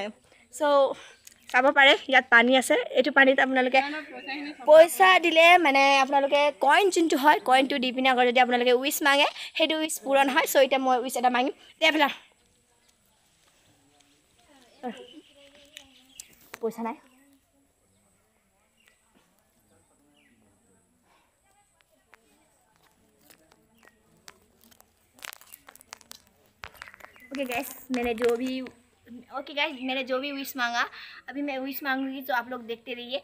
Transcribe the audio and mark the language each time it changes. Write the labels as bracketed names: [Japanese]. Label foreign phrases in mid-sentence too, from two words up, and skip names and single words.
[Assamese] চ' চাব পাৰে ইয়াত পানী আছে। এইটো পানীত আপোনালোকে পইচা দিলে মানে আপোনালোকে কইন যোনটো হয় কইনটো দি পিনে আকৌ যদি আপোনালোকে উইচ মাগে সেইটো উইচ পূৰণ হয়। চ' এতিয়া মই উইচ এটা মাগিম এইফালে। পইচা নাই। [English] okay guys [Hindi] मैंने जो भी विश मांगा अभी मैं विश मांगूंगी तो आप लोग देखते रहिए।